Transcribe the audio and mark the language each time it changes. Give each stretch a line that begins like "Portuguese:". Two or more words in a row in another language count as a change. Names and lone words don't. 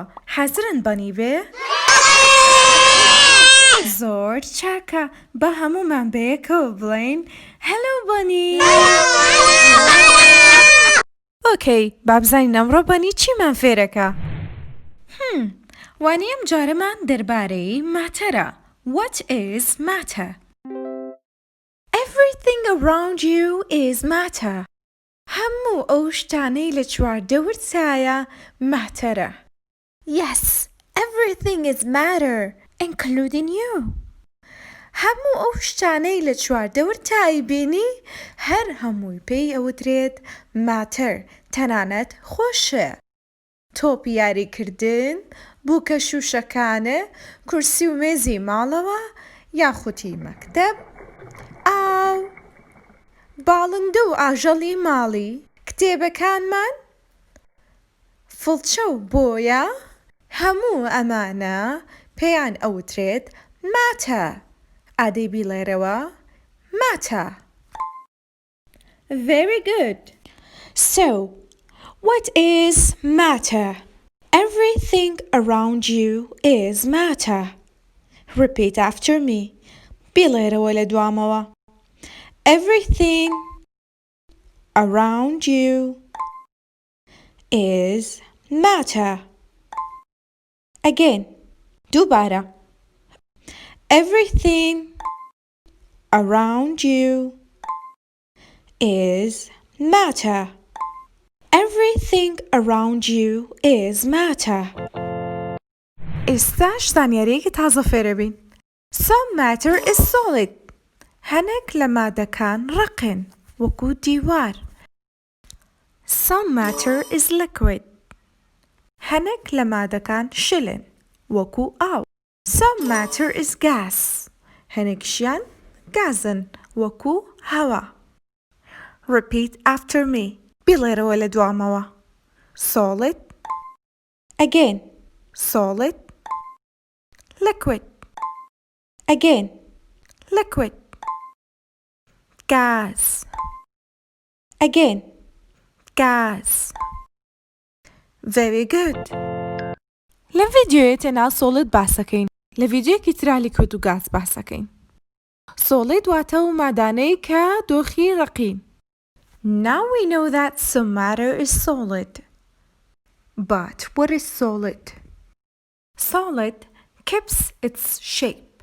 Central Kurdish: حەزرن بەنی بێ؟ زۆر چاکە. بە هەمومان بەیەکەوە بڵێین هەلۆ بەنی. ئۆکەی، با بزانین ئەمڕۆ بەنی چیمان فێرەکە؟ وانەی ئەم جارەمان دەربارەی ماتەرە.
English: What is matter? Everything around you is matter.
Central Kurdish: هەموو ئەو شتانەی لە چواردەورتایە ماتەرە.
English: Yes, everything is matter, including you.
Central Kurdish: هەموو ئەو شتانەی لە چواردەورتایی بینی هەر هەمووی پێی ئەوترێت ماتەر، تەنانەت خۆشە. تۆپی یاریکردن، بووکە شوشەکانە، کورسی و مێزی ماڵەوە، یاخوتی مەکتەب، ئاو، باڵندە و ئاژەڵی ماڵی، کتێبەکانمان، فڵچە و بۆیە، هەموو ئەمانە پێیان ئەوترێت ماتە. ئادەی بیڵێرەوە ماتە.
English: Very good. So, what is matter? Everything around you is matter. Repeat after me.
Central Kurdish: بیڵێرەوە لە دوامەوە.
English: Everything around you is matter. Again. دووبارە. Everything around you is matter. Everything around you is matter.
Central Kurdish: ئێستاش زانیاریەکی تازە فێرە بین.
English: Some matter is solid.
Central Kurdish: هەنێک لە مادەکان ڕقن وەکو دیوار.
English: Some matter is liquid.
Central Kurdish: هەنێک لە مادەکان شلن وەکو ئاو.
English: Some matter is gas.
Central Kurdish: هەنێکشیان گازن وەکو هەوا.
English: Repeat after me.
Central Kurdish: بیڵێرەوە لە دوامەوە.
English: Solid. Again. Solid. Liquid. Again. Liquid. Gas. Again. Gas. Very good.
Central Kurdish: لەم ڤیدیۆیە تێناو سۆڵید باسەکەین. لە ڤیدیۆیەکی ترا لیکوید و گاز باسەکەین. سۆڵید واتە و مادانەی کە دۆخی ڕقین.
English: Now we know that some matter is solid. But what is solid? Solid keeps its shape.